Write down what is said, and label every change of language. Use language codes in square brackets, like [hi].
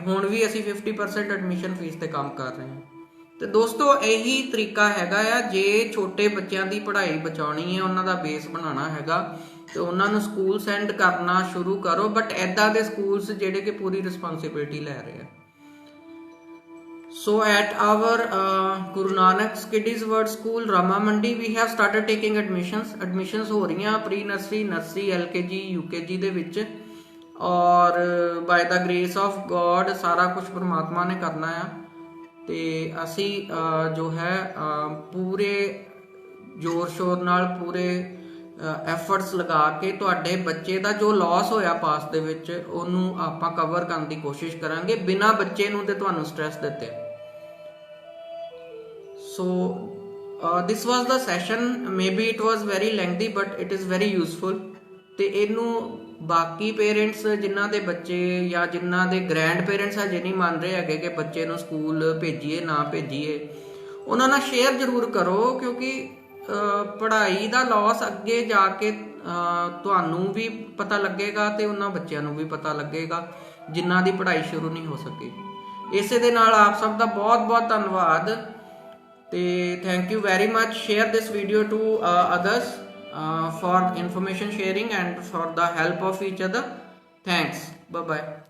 [pa] ਹੁਣ ਵੀ ਅਸੀਂ 50% admission fees ਤੇ ਕੰਮ ਕਰ ਰਹੇ ਹਾਂ। ਤੇ ਦੋਸਤੋ ਇਹੀ ਤਰੀਕਾ ਹੈਗਾ ਆ, ਜੇ ਛੋਟੇ ਬੱਚਿਆਂ ਦੀ ਪੜ੍ਹਾਈ ਬਚਾਉਣੀ ਹੈ, ਉਹਨਾਂ ਦਾ ਬੇਸ ਬਣਾਉਣਾ ਹੈਗਾ, ਤੇ ਉਹਨਾਂ ਨੂੰ ਸਕੂਲ ਸੈਂਡ ਕਰਨਾ ਸ਼ੁਰੂ ਕਰੋ, ਬਟ ਐਦਾਂ ਦੇ ਸਕੂਲਸ ਜਿਹੜੇ ਕਿ ਪੂਰੀ ਰਿਸਪੌਂਸਿਬਿਲਿਟੀ ਲੈ ਰਹੇ ਆ। [en] So at our Guru Nanak Kiddies World School Rama Mandi we have started taking admissions [pa] ਹੋ ਰਹੀਆਂ [en] pre nursery, nursery, LKG, UKG ਦੇ ਵਿੱਚ, ਔਰ by the grace of God [pa] ਸਾਰਾ ਕੁਝ ਪਰਮਾਤਮਾ ਨੇ ਕਰਨਾ ਆ। ਤੇ ਅਸੀਂ ਜੋ ਹੈ ਪੂਰੇ ਜ਼ੋਰ ਸ਼ੋਰ ਨਾਲ, ਪੂਰੇ ਐਫਰਟਸ ਲਗਾ ਕੇ ਤੁਹਾਡੇ ਬੱਚੇ ਦਾ ਜੋ ਲਾਸ ਹੋਇਆ ਪਾਸ ਦੇ ਵਿੱਚ ਉਹਨੂੰ ਆਪਾਂ ਕਵਰ ਕਰਨ ਦੀ ਕੋਸ਼ਿਸ਼ ਕਰਾਂਗੇ, ਬਿਨਾਂ ਬੱਚੇ ਨੂੰ ਤੇ ਤੁਹਾਨੂੰ ਸਟ੍ਰੈਸ ਦਿੱਤੇ। [en] So this was the session. Maybe it was very lengthy but it is very useful। [pa] ਤੇ ਇਹਨੂੰ ਬਾਕੀ ਪੇਰੈਂਟਸ ਜਿਨ੍ਹਾਂ ਦੇ ਬੱਚੇ ਜਾਂ ਜਿਨ੍ਹਾਂ ਦੇ ਗ੍ਰੈਂਡ ਪੇਰੈਂਟਸ ਹਜੇ ਨਹੀਂ ਮੰਨ ਰਹੇ ਹੈਗੇ ਕਿ ਬੱਚੇ ਨੂੰ ਸਕੂਲ ਭੇਜੀਏ ਨਾ ਭੇਜੀਏ, ਉਹਨਾਂ ਨਾਲ ਸ਼ੇਅਰ ਜ਼ਰੂਰ ਕਰੋ, ਕਿਉਂਕਿ ਪੜ੍ਹਾਈ ਦਾ ਲਾਸ ਅੱਗੇ ਜਾ ਕੇ ਤੁਹਾਨੂੰ ਵੀ ਪਤਾ ਲੱਗੇਗਾ ਤੇ ਉਹਨਾਂ ਬੱਚਿਆਂ ਨੂੰ ਵੀ ਪਤਾ ਲੱਗੇਗਾ ਜਿਨ੍ਹਾਂ ਦੀ ਪੜ੍ਹਾਈ ਸ਼ੁਰੂ ਨਹੀਂ ਹੋ ਸਕੀ। ਇਸੇ ਦੇ ਨਾਲ ਆਪ ਸਭ ਦਾ ਬਹੁਤ ਬਹੁਤ ਧੰਨਵਾਦ ਤੇ thank you very much. [en] Share this video to others for information sharing and for the help of each other. Thanks. Bye bye.